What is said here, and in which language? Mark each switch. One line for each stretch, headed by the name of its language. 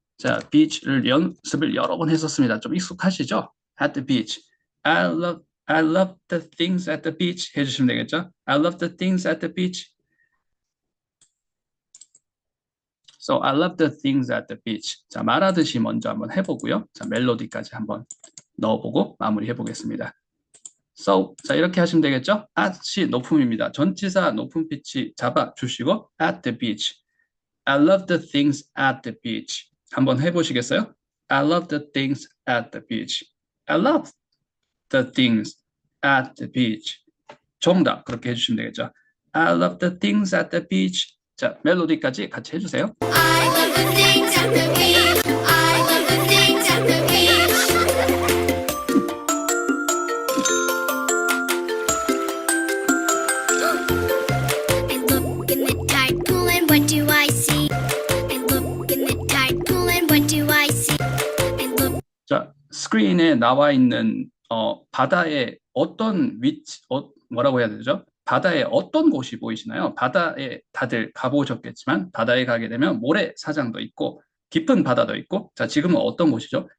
Korean: 자, beach를 연습을 여러 번 했었습니다. 좀 익숙하시죠?
English: At the beach. I love the things at the beach
Korean: 해주시면 되겠죠.
English: I love the things at the beach. So I love the things at the beach.
Korean: 자, 말하듯이 먼저 한번 해보고요. 자, 멜로디까지 한번 넣어보고 마무리해 보겠습니다. So, 자, 이렇게 하시면 되겠죠? at이 높음입니다. 전치사 높음 피치 잡아주시고
English: at the beach. I love the things at the beach.
Korean: 한번 해보시겠어요?
English: I love the things at the beach. I love the things at the beach.
Korean: 정답, 그렇게 해주시면 되겠죠?
English: I love the things at the beach.
Korean: 자, 멜로디까지 같이 해주세요.
English: I love the things at the beach. I love the things at the beach. I look in the tide pool and what do I see? I look in the tide pool and what do I see? I look
Korean: 자, 스크린에 나와 있는 바다의 어떤 뭐라고 해야 되죠? 바다에 어떤 곳이 보이시나요? 바다에 다들 가보셨겠지만 바다에 가게 되면 모래사장도 있고 깊은 바다도 있고 자, 지금은 어떤 곳이죠?